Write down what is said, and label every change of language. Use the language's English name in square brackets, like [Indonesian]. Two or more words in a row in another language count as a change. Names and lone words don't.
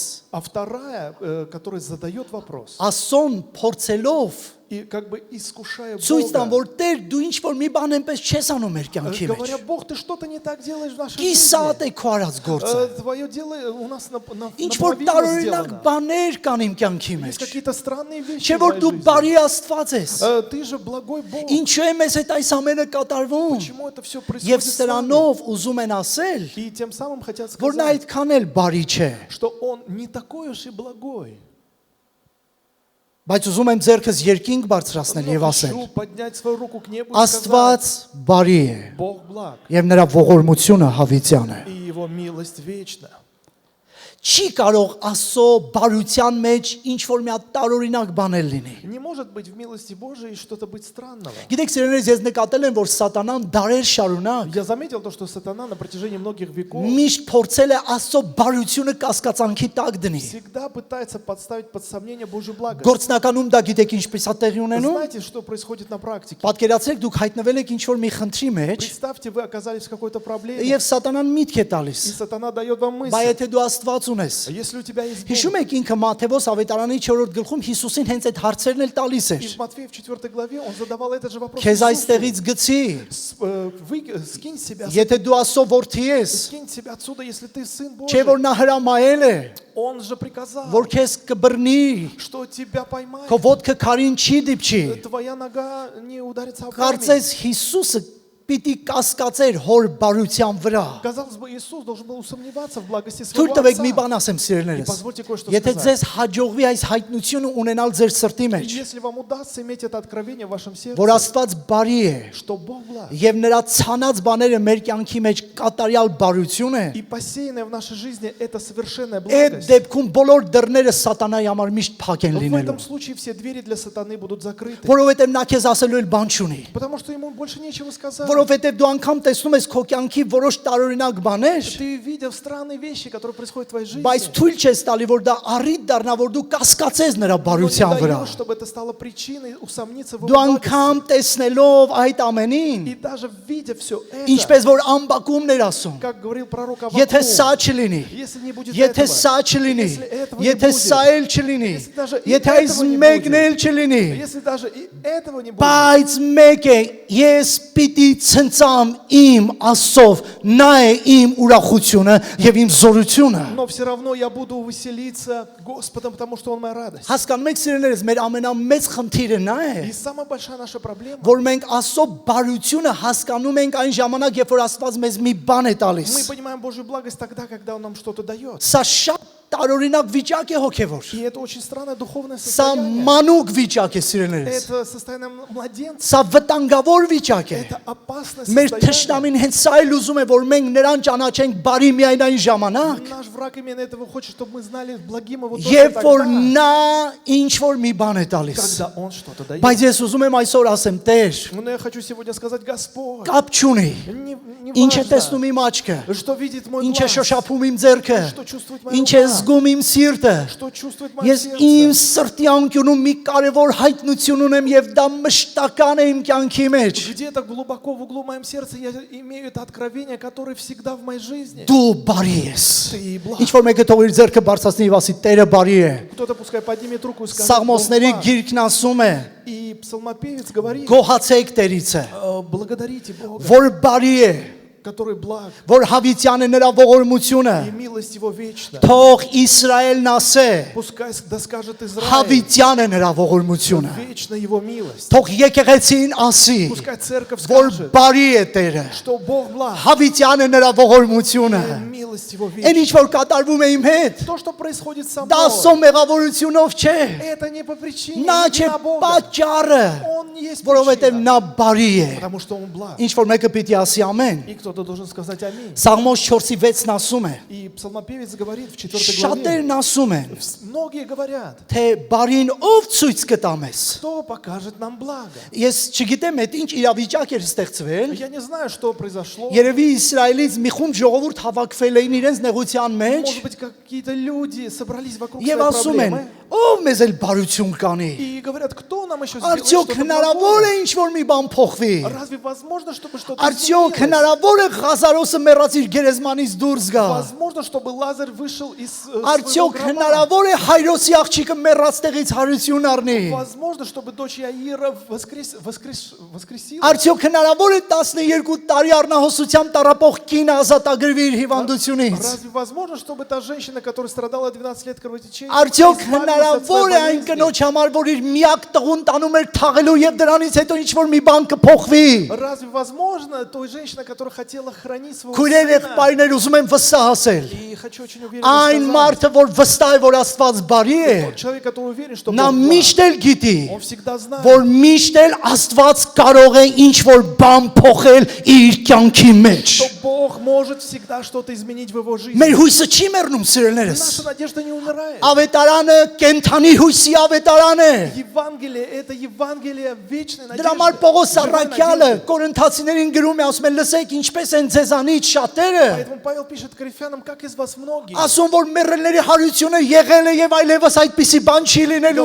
[Russian] А вторая, которая задает вопрос, [Armenian] ասոն փորձելով [Russian] и как бы искушая [Armenian] ցույց տան, [Russian] Бога, [Armenian] որ Տեր դու ինչ որ մի бан այնպես չես անում մեր կյանքի մեջ։ [Russian] говоря, Бог, ты что-то не так делаешь в нашей [Armenian] Կիսատ [Russian] жизни. [Armenian] է քո արած գործը։ [Russian] Твое дело у нас [Armenian] Ինչ որ [Russian] наполовину [Armenian] տարօրինակ [Russian] сделано. [Armenian] բաներ կան իմ կյանքի մեջ։ [Russian] Есть какие-то странные вещи [Armenian] Չէ [Russian] в [Armenian] որ [Russian] моей [Armenian] դու [Russian] жизни. [Armenian] բարի Աստված ես։ [Russian] Ты же благой Бог. [Armenian] Ինչու է մեզ այդ այս ամենը կատարվում։ [Russian] Почему это все [Armenian] Եվ [Russian] происходит с нами? [Armenian] սրանով ուզում են ասել, [Russian] И тем самым хотят [Armenian] որ նա [Russian] сказать, [Armenian] այդքան էլ բարի չէ։ [Russian] что Он не такой уж и благой. [Armenian] Բայց ուզում եմ ձեռքս երկինք բարձրացնել [Russian] Но [Armenian] եւ ասել. [Russian] хочу поднять свою руку к небу и сказать, [Armenian] Աստված բարի է [Russian] Бог благ, [Armenian] եւ նրա ողորմությունը հավիտյան է։ [Russian] и Его милость вечна. [Armenian] Չի կարող Աստծո բարության մեջ ինչ որ մի հատ տարօրինակ բաներ լինի։ [Russian] Не может быть в милости Божией что-то быть странного. [Armenian] Գիտեք, սիրելիներս, ես նկատել եմ, որ Սատանան դարեր շարունակ [Russian] Я заметил то, что сатана на протяжении многих веков [Armenian] միշտ փորձել է Աստծո բարությունը կասկածանքի տակ դնի։ [Russian] всегда пытается подставить под сомнение Божью благость. [Armenian] Գործնականում դա գիտեք ինչպես է տեղի ունենում։ [Russian] Знаете, что происходит на практике? [Armenian] Պատկերացրեք դուք հայտնվել եք ինչ որ մի խնդրի մեջ [Russian] Представьте, вы оказались в какой-то проблеме, [Armenian] եւ Սատանան միտք է տալիս։ [Russian] и сатана дает вам [Armenian] Բայց [Russian] мысль. [Armenian] եթե դու Աստված ունես, [Russian] Если у тебя есть [Armenian] հիշում [Russian] Бог, [Armenian] եք ինքը Մատթեոս ավետարանի 4-րդ գլխում Հիսուսին հենց այդ հարցերն էլ տալիս [Russian] и [Armenian] էր։ [Russian] в Матфея в 4 главе он задавал этот же вопрос [Armenian] Քեզ [Russian] Иисусу. [Armenian] այստեղից գցի, [Russian] Скинь себя, [Armenian] եթե դու Աստծո որդի ես, [Russian] скинь себя отсюда, если ты сын [Armenian] չէ որ [Russian] Божий. [Armenian] նա հրամայել է, [Russian] Он же приказал, [Armenian] որ քեզ կբռնի, [Russian] что тебя поймает. [Armenian] քո ոտքը քարին չի դիպչի։ [Russian] Твоя нога не ударится об камень. [Armenian] Կարծես Հիսուսը պիտի կասկածեր հոր բարության վրա։ [Russian] Казалось бы, Иисус должен был усомневаться в благости [Armenian] Թույլ [Russian] своего [Armenian] տվեք մի [Russian] Отца. [Armenian] բան ասեմ [Russian] И [Armenian] սիրելիներս։ [Russian] позвольте кое-что [Armenian] Եթե [Russian] сказать. [Armenian] ձեզ հաջողվի այս հայտնությունը ունենալ ձեր սրտի [Russian] И [Armenian] մեջ, [Russian] если вам удастся иметь это откровение в вашем [Armenian] որ [Russian] сердце, [Armenian] Աստված բարի է [Russian] что Бог благ, [Armenian] եւ նրա ցանած բաները մեր կյանքի մեջ կատարյալ բարություն է, [Russian] и посеянное в нашей жизни это совершенная [Armenian] այդ [Russian] благость, [Armenian] դեպքում բոլոր դռները սատանայի համար միշտ փակ են [Russian] в [Armenian] լինելու։ [Russian] этом случае все двери для сатаны будут закрыты. [Armenian] Որովհետեւ նա քեզ ասելու էլ բան չունի։ [Russian] Потому что ему больше нечего сказать. [Armenian] Որովհետեւ դու անգամ տեսնում ես քո կյանքի որոշ տարօրինակ баներ, [Russian] Ты видел странные вещи, которые происходят в твоей жизни, [Armenian] բայց թույլ չես տալի որ դա առիթ դառնա, որ դու կասկածես նրա [Russian] но не [Armenian] բարության վրա։ [Russian] даешь, чтобы это стало причиной усомниться в его [Armenian] Դու անգամ [Russian] благости. [Armenian] տեսնելով այդ ամենին, [Russian] И даже видя все это, [Armenian] ինչպես որ ամբակումներ ասում, [Russian] как говорил пророк [Armenian] եթե [Russian] Аввакум, [Armenian] սա չլինի, [Russian] если не будет [Armenian] եթե [Russian] этого, [Armenian] սա չլինի, [Russian] если этого не [Armenian] եթե [Russian] будет, [Armenian] սա էլ չլինի, [Russian] если даже и [Armenian] եթե այս [Russian] этого не [Armenian] մեկն [Russian] будет, [Armenian] էլ չլինի, [Russian] если даже и этого не будет, [Armenian] բայց մեկ է, ես պիտի ցնցամ իմ Աստծով, նա է իմ ուրախությունը եւ իմ զորությունը։ [Russian] но все равно я буду веселиться Господом, потому что Он моя радость. [Armenian] Հասկանում եք սիրելիներս, մեր ամենամեծ խնդիրը նա [Russian] И [Armenian] է, [Russian] самая большая наша проблема, [Armenian] որ մենք Աստծո բարությունը հասկանում ենք այն ժամանակ, երբ որ Աստված մեզ մի բան է տալիս։ [Russian] мы понимаем Божью благость тогда, когда Он нам что-то дает. [Armenian] Սա շատ տարօրինակ վիճակ է հոգևոր։ [Russian] И это очень странное духовное [Armenian] Սա [Russian] состояние. [Armenian] մանուկ վիճակ է սիրելիներս։ [Russian] Это состояние младенца. [Armenian] Սա վտանգավոր վիճակ է։ [Russian] Это опасное [Armenian] Մեր [Russian] состояние. [Armenian] թշնամին հենց սա էլ ուզում է, որ մենք նրան ճանաչենք բարի միայն այն ժամանակ, [Russian] Наш враг именно этого хочет, чтобы мы знали благим его только [Armenian] երբ որ [Russian] тогда, [Armenian] նա ինչ որ մի բան է տալիս։ [Russian] когда Он что-то дает. [Armenian] Բայց ես ուզում եմ այսօր ասեմ, Տեր, [Russian] Но я хочу сегодня сказать, Господь, [Armenian] կապ չունի։ [Russian] не [Armenian] Ինչ է [Russian] важно, [Armenian] տեսնում իմ աչքը, [Russian] что видит мой [Armenian] ինչ է [Russian] глаз, [Armenian] շոշափում իմ ձեռքը, [Russian] что чувствует моя [Armenian] ինչ է [Russian] рука, [Armenian] զգում իմ սիրտը։ [Russian] что чувствует мое [Armenian] Ես իմ [Russian] сердце. [Armenian] սրտի անկյունում մի կարևոր հայտնություն ունեմ եւ դա մշտական է իմ կյանքի մեջ։ [Russian] Где-то глубоко в углу в моем сердце я имею это откровение, которое всегда в моей жизни. [Armenian] Դու բարի ես։ [Russian] Ты благ. [Armenian] Ինչ որ մեկը թող իր ձեռքը բարձրացնի եւ ասի, Տերը բարի է։ [Russian] Кто-то пускай поднимет руку и скажет, [Armenian] Սաղմոսների [Russian] «Бог благ». [Armenian] գիրքն ասում է. [Russian] И псалмопевец говорит, [Armenian] Գոհացեք Տերիցը, [Russian] благодарите Бога, [Armenian] որ բարի է, [Russian] который благ, [Armenian] որ հավիտյան է նրա ողորմությունը։ [Russian] и милость Его вечна. [Armenian] Թող Իսրայելն ասե, [Russian] Пускай да скажет Израиль, [Armenian] հավիտյան է նրա ողորմությունը։ [Russian] вечна Его милость. [Armenian] Թող եկեղեցին ասի, [Russian] Пускай церковь [Armenian] որ [Russian] скажет, [Armenian] բարի է Տերը։ [Russian] что Бог благ, [Armenian] Հավիտյան է նրա ողորմությունը։ [Russian] и милость Его [Armenian] Այն [Russian] вечна. [Armenian] ինչ որ կատարվում է իմ հետ, [Russian] То, что происходит со [Armenian] դա Աստծո [Russian] мной, [Armenian] մեղավորությունով չէ։ [Russian] это не по причине [Armenian] Նա չէ [Russian] вина Бога. [Armenian] պատճառը, [Russian] Он не есть [Armenian] որովհետև [Russian] причина, [Armenian] նա բարի է։ [Russian] потому что Он благ. [Armenian] Ինչ որ մեկը պիտի ասի ամեն։ [Russian] И кто кто-то должен сказать аминь. [Armenian] Սաղմոս 4:6-ն ասում է. [Russian] И псалмопевец говорит в 4 главе. [Armenian] Շատերն ասում են, [Russian] Многие говорят, [Armenian] թե բարին ով ցույց կտա մեզ։ [Russian] кто покажет нам благо. [Armenian] Ես չգիտեմ, այդ ինչ իրավիճակ էր ստեղծվել։ [Russian] Я не знаю, что произошло. [Armenian] Երևի Իսրայելից մի խումբ ժողովուրդ հավաքվել էին իրենց նեղության մեջ [Russian] Может быть, какие-то люди собрались вокруг [Armenian] եւ [Russian] своей [Armenian] ասում են, [Russian] проблемы. [Armenian] ով մեզ էլ բարություն կանի։ [Russian] И говорят, кто нам еще сделает [Armenian] Արդյոք [Russian] что-то [Armenian] հնարավոր [Russian] благое? [Armenian] է ինչ որ մի բան փոխվի։ [Russian] Разве возможно, чтобы что-то [Armenian] Արդյոք [Russian] изменилось? [Armenian] հնարավոր է Ղազարոսը մեռած իր գերեզմանից դուրս գա։ [Russian] Возможно, чтобы Лазарь вышел из своего [Armenian] Արդյոք [Russian] гроба? [Armenian] հնարավոր է Հայրոսի աղջիկը մեռած տեղից հարություն առնի։ [Russian] Возможно, чтобы дочь Яира воскресила? [Armenian] Արդյոք հնարավոր է 12 տարի առնահոսությամբ տարապող կինը ազատագրվի իր հիվանդությունից։ [Russian] Разве возможно, чтобы та женщина, которая страдала 12 лет кровотечения, [Armenian] Արդյոք [Russian] избавилась от [Armenian] հնարավոր [Russian] своей [Armenian] է այն [Russian] болезни? [Armenian] կնոջ համար, որ իր միակ տղուն տանում էր թաղելու եւ դրանից հետո ինչ որ մի բան կփոխվի։ [Russian] Разве возможно той женщина, которая хотела хранить своего [Armenian] Քույրեր [Russian] сына? [Armenian] եղբայրներ ուզում եմ վստահ ասել։ [Russian] И хочу очень уверенно [Armenian] Այն [Russian] сказать, [Armenian] մարդը, որ վստահ է, որ Աստված բարի է, [Russian] тот человек, который уверен, что [Armenian] նա [Russian] Бог благ, [Armenian] միշտ էլ գիտի, [Russian] он всегда знает, [Armenian] որ միշտ էլ Աստված կարող է ինչ որ բան փոխել իր կյանքի մեջ։ [Russian] что Бог может всегда что-то изменить в его жизни. [Armenian] Մեր հույսը չի մեռնում, սիրելիներս։ [Russian] Наша надежда не умирает. [Armenian] Ավետարանը կենթանի հույսի ավետարան է։ [Russian] Евангелие – это Евангелие вечной [Armenian] Դրա համար [Russian] надежды. [Armenian] Պողոս [Russian] живой [Armenian] Առաքյալը [Russian] надежды. [Armenian] Կորինթացիներին գրում է, ասում է, լսեք, ինչպես են ձեզանից շատերը։ [Russian] Поэтому Павел пишет Коринфянам, как из вас многие [Armenian] Ասում որ մեռելների հարությունը եղել է եւ այլևս այդպիսի բան չի լինելու։